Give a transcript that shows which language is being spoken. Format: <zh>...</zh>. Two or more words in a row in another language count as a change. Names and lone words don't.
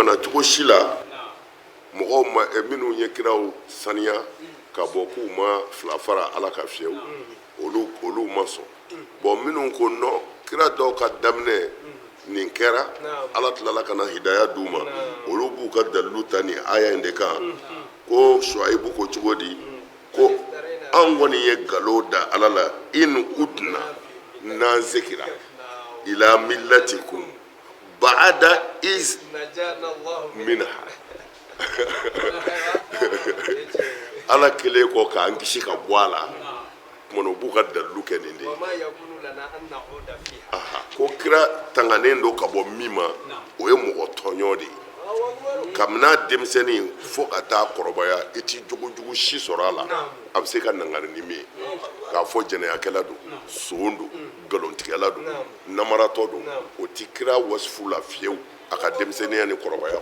<bm>na cogo si la mɔgɔw ma minnu ye kiraw saniya ka bɔ k'u ma fila fara ala ka fiyewu olu ma sɔn bon minnu ko non kira dɔw ka daminɛ nin kɛra ala tilala ka na hidaya d'u ma olu b'u ka dalilu ta nin aya in de kan ko Shuaibu ko cogo di ko an kɔni ye nkalon da ala la</bm> <ar>إن عدنا</ar> <bm>n'an segira</bm> <ar>إلى ملتكم بعد إذ نجانا الله</ar> <bm>minha ala kelen kɔ k'an kisi ka bɔ a la kumana u b'u ka dalilu kɛ nin de ye.</bm> <ar>وما يكون لنا أن نعود فيها</ar> <bm>ko kira tanganen do ka bɔ min ma o ye mɔgɔ tɔɲɔ de ye. kabini denmisɛnnin fo ka taa kɔrɔbaya i ti jogojugu si sɔrɔ a la a bɛ se ka nangari ni min ye k'a fɔ jɛnɛyakɛla don son don nkalontigɛla don namaratɔ don o ti kira wasifu la fiyewu a ka denmisɛnniya ni kɔrɔbaya</bm>